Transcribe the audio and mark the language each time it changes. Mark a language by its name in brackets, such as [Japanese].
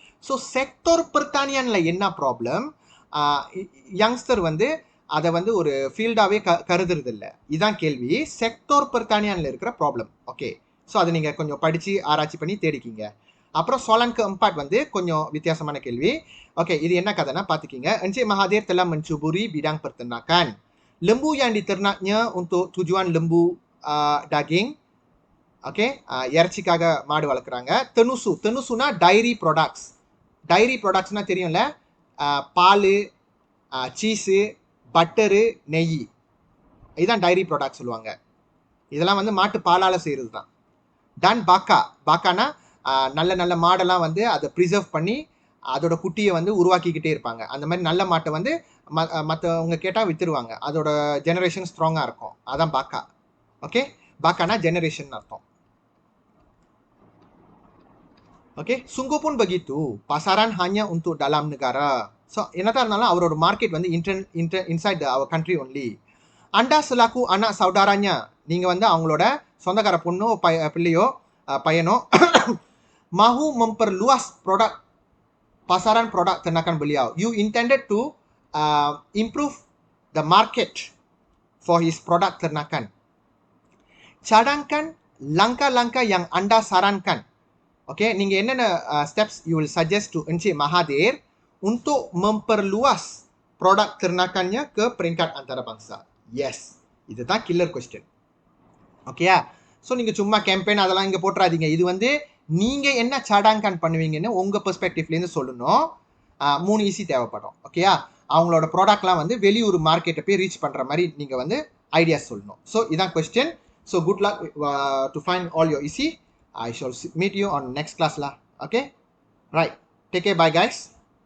[Tamil] So sector பெர்தானியான்ல என்ன problem, youngster வந்து அதை வந்து ஒரு ஃபீல்டாகவே கருதுறது இல்லை. இதுதான் கேள்வி, செக்டர் பெர்தானியான்ல இருக்கிற ப்ராப்ளம். ஓகே, ஸோ அதை நீங்கள் கொஞ்சம் படித்து ஆராய்ச்சி பண்ணி தேடிக்கிங்க. அப்புறம் [Malay] soalan keempat [Tamil] வந்து கொஞ்சம் வித்தியாசமான கேள்வி. ஓகே, இது என்ன கதைன்னா பார்த்துக்கிங்க. [Malay] Encik Mahathir telah mencuburi bidang peternakan. Lembu yang diternaknya untuk tujuan lembu daging. [Tamil] Okay, இறைச்சிக்காக மாடு வளர்க்குறாங்க. தெனுசுனா டைரி ப்ராடக்ட்ஸ். டைரி ப்ராடக்ட்ஸ்னா தெரியும்ல, பால், சீஸு, பட்டரு, நெய், இதுதான் டைரி ப்ராடக்ட் சொல்லுவாங்க. இதெல்லாம் வந்து மாட்டு பாலால் செய்கிறது தான். டன் பாக்கானா நல்ல நல்ல மாடெல்லாம் வந்து அதை ப்ரிசர்வ் பண்ணி அதோட குட்டியை வந்து உருவாக்கிக்கிட்டே இருப்பாங்க. அந்த மாதிரி நல்ல மாட்டை வந்து மற்றவங்க கேட்டால் வித்துருவாங்க. அதோட ஜெனரேஷன் ஸ்ட்ராங்காக இருக்கும். அதான் பாக்கா. ஓகே, பாக்கானா ஜெனரேஷன் அர்த்தம். [Malay] ஓகே, sungguh pun begitu. Pasaran hanya untuk dalam negara. [Tamil] So, என்னதான் இருந்தாலும் அவரோட மார்க்கெட் வந்து [English] inside our country only. [Malay] Anda selaku anak saudaranya, [Tamil] நீங்க வந்து அவங்களோட சொந்தக்கார பொண்ணோ பிள்ளையோ பையனோ [Malay] mahu memperluas produk pasaran produk ternakan beliau. [English] You intended to improve the market for his product ternakan. [Malay] Cadangkan langkah-langkah yang Anda sarankan. Okay, [Tamil] நீங்க என்னென்ன [English] steps you will suggest to [Malay] Encik Mahathir untuk memperluas produk ternakannya ke peringkat antarabangsa? [English] Yes, [Tamil] இதுதான் [English] killer question. [Tamil] ஓகேயா? So நீங்க சும்மா campaign அதெல்லாம் இங்க போட்டுறாதீங்க. இது வந்து நீங்க என்ன சாடாங்கன் பண்ணுவீங்கன்னு உங்க பெர்ஸ்பெக்டிவ்லேருந்து சொல்லணும். 3 ஈஸி தேவைப்படும். ஓகேயா? அவங்களோட ப்ராடக்ட்லாம் வந்து வெளியூர் மார்க்கெட்டை போய் ரீச் பண்ற மாதிரி நீங்க வந்து ஐடியாஸ் சொல்லணும். ஸோ இதான் question. [English] So good luck to find all your easy. I shall meet you on next class lah. Okay? Right. Take care. Bye guys.